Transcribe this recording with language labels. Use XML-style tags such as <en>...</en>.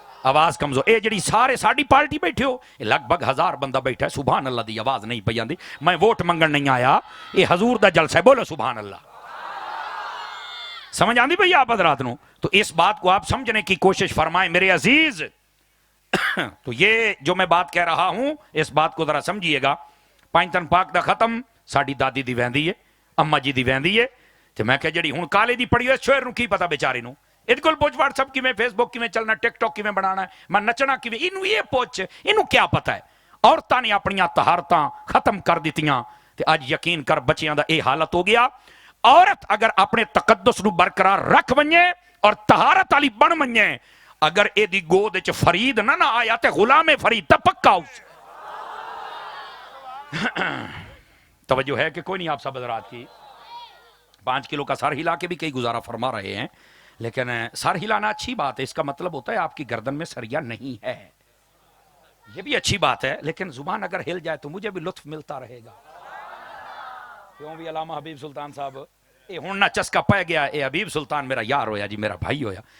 <pa>آواز کمزور اے جڑی سارے ساڈی پارٹی بیٹھے ہو لگ بھگ 1000 بندہ بیٹھا ہے، سبحان اللہ دی آواز نہیں پئی آندی. میں ووٹ منگن نہیں آیا، یہ حضور دا جلسہ ہے، بولو سبحان اللہ. سمجھ آندی بھئی آپ حضرات نو؟</pa> <ur>تو اس بات کو آپ سمجھنے کی کوشش فرمائیں میرے عزیز. تو یہ جو میں بات کہہ رہا ہوں اس بات کو ذرا سمجھیے گا.</ur> <pa>پانچتن پاک دا ختم ساڈی دادی دی ویندی ہے، اما جی دی ویندی ہے. تے میں کہ جڑی ہن کالے دی پڑھی ہے شعر نو کی پتہ بیچاری نو؟ ادھ کول پوچھ واٹس ایپ کیویں، فیس بک کیویں چلنا، ٹک ٹاک کیویں بنانا ہے، میں نچنا کیویں، اینو یہ پوچھ، اینو کیا پتہ ہے؟ عورتاں نے اپنیاں طہارتاں ختم کر دتیاں تے اج یقین کر بچیاں دا اے حالت ہو گیا. عورت اگر اپنے تقدس نو برقرار رکھ ونجے اور طہارت والی بن ونجے، اگر اے دی گود وچ فرید نہ آیا تے غلام فرید تے پکا اس.</pa> <ur>توجہ ہے کہ کوئی نہیں آپ سب حضرات کی؟ 5 کلو کا سر ہلا کے بھی کئی گزارا فرما رہے ہیں، لیکن سر ہلانا اچھی بات ہے، اس کا مطلب ہوتا ہے آپ کی گردن میں سریا نہیں ہے، یہ بھی اچھی بات ہے. لیکن زبان اگر ہل جائے تو مجھے بھی لطف ملتا رہے گا.</ur> <pa>کیوں بھی علامہ حبیب سلطان صاحب اے ہن نہ چسکا پہ گیا، اے حبیب سلطان میرا یار ہویا جی، میرا بھائی ہویا.</pa>